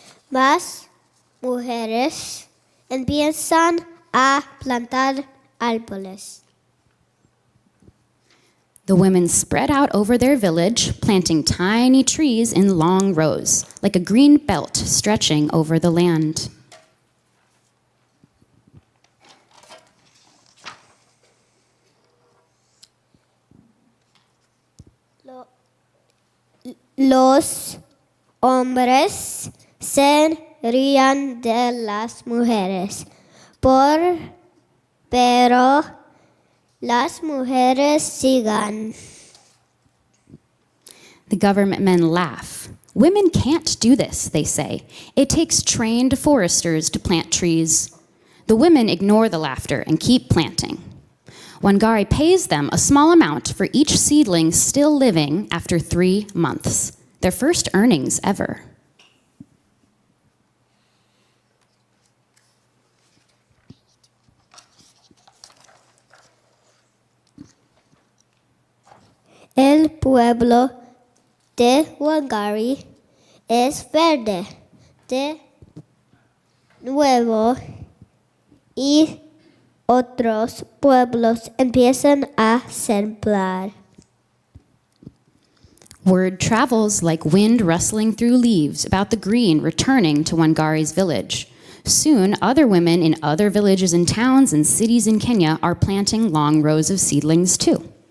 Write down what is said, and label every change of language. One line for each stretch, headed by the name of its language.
Spanish: Más mujeres empiezan a plantar árboles.
English: The women spread out over their village, planting tiny trees in long rows, like a green belt stretching over the land.
Spanish: Los hombres se rían de las mujeres, pero las mujeres sigan.
English: The government men laugh. Women can't do this, they say. It takes trained foresters to plant trees. The women ignore the laughter and keep planting. Wangari pays them a small amount for each seedling still living after 3 months, their first earnings ever.
Spanish: El pueblo de Wangari es verde de nuevo y otros pueblos empiezan a sembrar.
English: Word travels like wind rustling through leaves about the green returning to Wangari's village. Soon, other women in other villages and towns and cities in Kenya are planting long rows of seedlings too.